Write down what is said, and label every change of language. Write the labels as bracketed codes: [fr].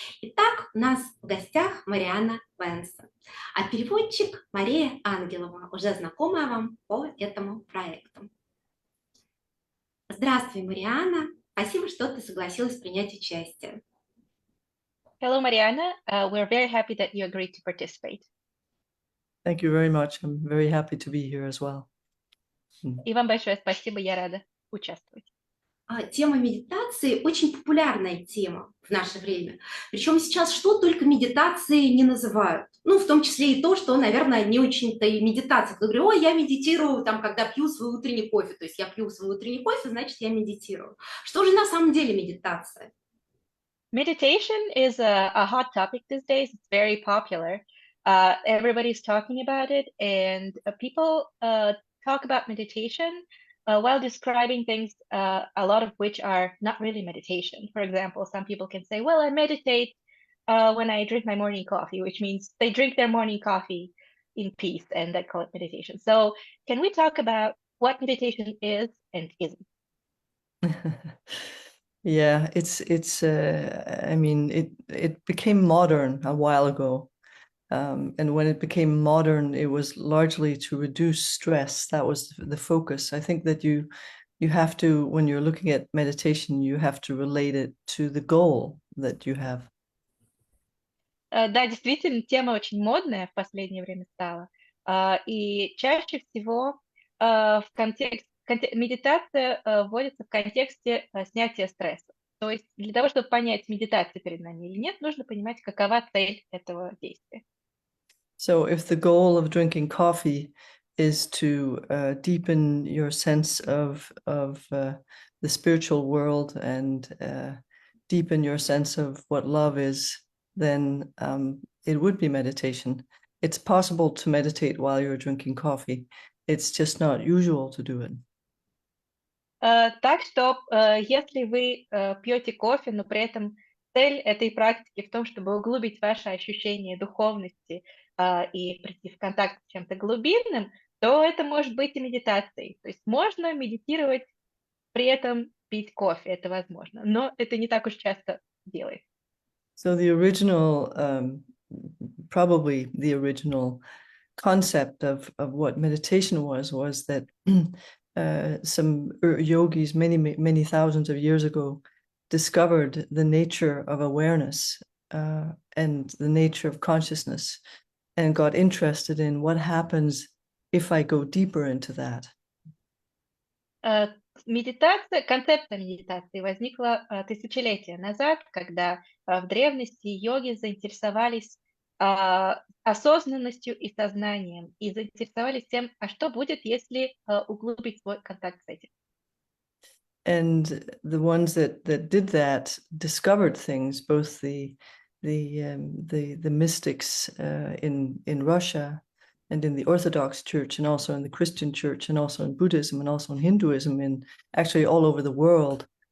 [ru] Итак, у нас в гостях Марианна Бенсон, а переводчик Мария Ангелова, уже знакомая вам по этому проекту. Здравствуй, Марианна. Спасибо, что ты согласилась принять участие. [en] Hello, Marianna. We're very happy that you agreed to participate. Thank you very much. I'm very happy to be here as well. [ru] И вам большое спасибо, я рада участвовать. Тема медитации очень популярная тема в наше время. Причем сейчас что только медитацией не называют. Ну, в том числе и то, что, наверное, не очень-то и медитация. Я говорю, ой, я медитирую, там, когда пью свой утренний кофе. То есть я пью свой утренний кофе, значит, я медитирую. Что же на самом деле медитация? [en] Meditation is a hot topic these days. It's very popular. Everybody's talking about it, and people talk about meditation while describing things, a lot of which are not really meditation. For example, some people can say, well, I meditate when I drink my morning coffee, which means they drink their morning coffee in peace, and they call it meditation. So can we talk about what meditation is and isn't? Yeah, it's I mean it became modern a while ago. And when it became modern, it was largely to reduce stress. That was the focus. I think that you have to, when you're looking at meditation, you have to relate it to the goal that you have. [ru] Да, действительно, тема очень модная в последнее время стала. И чаще всего медитация вводится в контексте снятия стресса. То есть для того, чтобы понять, медитация перед нами или нет, нужно понимать, какова цель этого действия. [en] So if the goal of drinking coffee is to deepen your sense of the spiritual world and deepen your sense of what love is, then it would be meditation. It's possible to meditate while you're drinking coffee. It's just not usual to do it. [ru] Так что, если вы пьете кофе, но при этом цель этой практики в том, чтобы углубить ваше ощущение духовности и прийти в контакт с чем-то глубинным, то это может быть и медитацией. То есть можно медитировать, при этом пить кофе, это возможно, но это не так уж часто делается. [en] So the original, probably the original concept of what meditation was that some yogis many thousands of years ago discovered the nature of awareness and the nature of consciousness and got interested in what happens if I go deeper into that. [ru] Медитация, концепция медитации возникла тысячелетия назад, когда в древности йоги заинтересовались осознанностью и сознанием, и заинтересовались тем, а что будет, если углубить свой контакт с этим. [en] And the ones that did that discovered things, both the mystics in Russia and in the Orthodox Church, and also in the Christian Church, and also in Buddhism, and also in Hinduism, and actually all over the world.